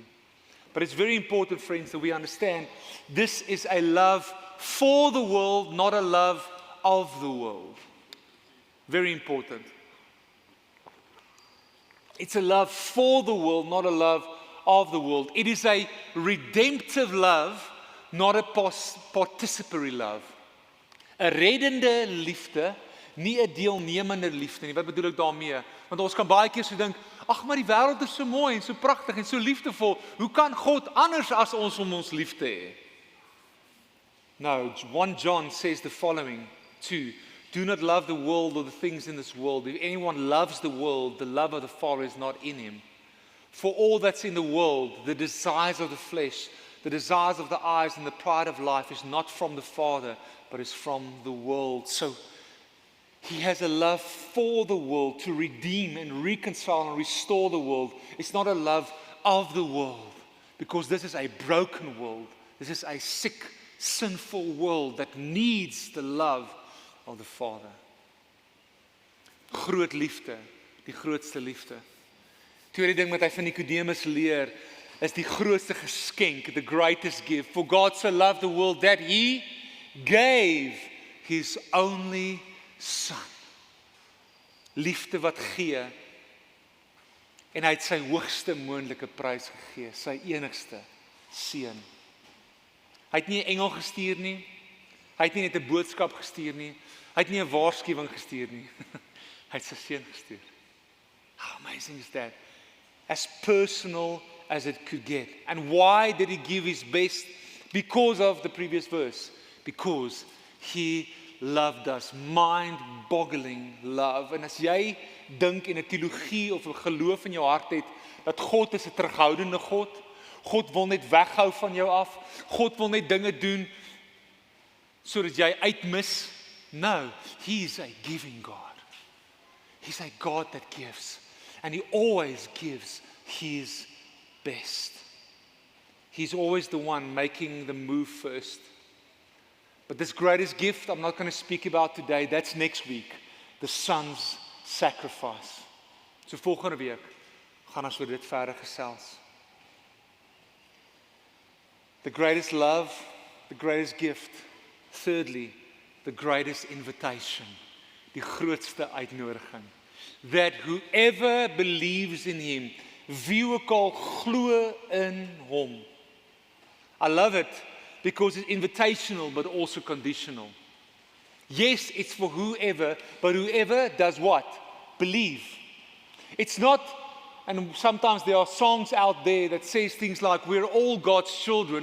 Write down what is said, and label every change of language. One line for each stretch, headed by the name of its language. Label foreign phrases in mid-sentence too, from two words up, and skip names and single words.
English: But it's very important, friends, that we understand this is a love for the world, not a love of the world. Very important. It's a love for the world, not a love of the world. It is a redemptive love, not a participatory love.
Afrikaans: 'n reddende liefde, nie 'n deelnemende liefde nie. Wat bedoel ek daarmee? Want ons kan baie keer so dink, ag maar die wêreld is so mooi en so pragtig en so liefdevol. Hoe kan God anders as ons om ons lief te hê?
English: No, 1 John says the following, 2. Do not love the world or the things in this world. If anyone loves the world, the love of the Father is not in him. For all that's in the world, the desires of the flesh, the desires of the eyes and the pride of life is not from the Father, but is from the world. So he has a love for the world to redeem and reconcile and restore the world. It's not a love of the world, because this is a broken world. This is a sick, sinful world that needs the love of the Father.
Afrikaans: Groot liefde, die grootste liefde. Tweede ding wat hy van Nicodemus leer, is die grootste geskenk,
English: the greatest gift. For God so loved the world that he gave his only son.
Afrikaans: Liefde wat gee, en hy het sy hoogste moontlike prys gegee, sy enigste seun. Hy het nie 'n engel gestuur nie, hy het nie net 'n boodskap gestuur nie, hy het nie 'n waarskuwing gestuur nie, hy het sy seun gestuur.
English: How amazing is that? As personal as it could get. And why did he give his best? Because of the previous verse. Because he loved us. Mind-boggling love.
Afrikaans: En as jy dink in 'n teologie of 'n geloof in jou hart het, dat God is 'n terughoudende God, God wil net weghou van jou af, God wil net dinge doen, sodat jy uitmis.
English: No, he is a giving God. He's a God that gives. And he always gives his best. He's always the one making the move first. But this greatest gift I'm not going to speak about today, that's next week. The son's sacrifice.
Afrikaans: So volgende week gaan ons oor dit verder gesels.
English: The greatest love, the greatest gift. Thirdly, the greatest invitation.
Afrikaans: Die grootste uitnodiging.
English: That whoever believes in him,
Afrikaans: wie ook al glo in hom.
English: I love it because it's invitational but also conditional. Yes, it's for whoever, but whoever does what? Believe. It's not, and sometimes there are songs out there that says things like, we're all God's children.